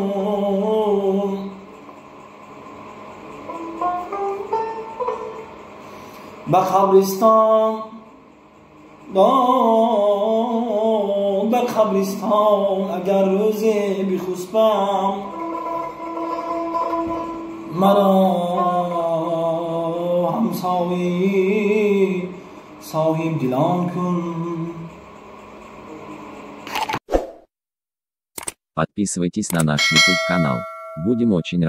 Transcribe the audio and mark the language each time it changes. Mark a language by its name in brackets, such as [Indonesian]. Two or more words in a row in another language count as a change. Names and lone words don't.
[Persian] به قبرستان اگر روزی بخسبم، مرا همسایه صاحب دلان کن. [Russian] Подписывайтесь на наш YouTube канал. Будем очень рады.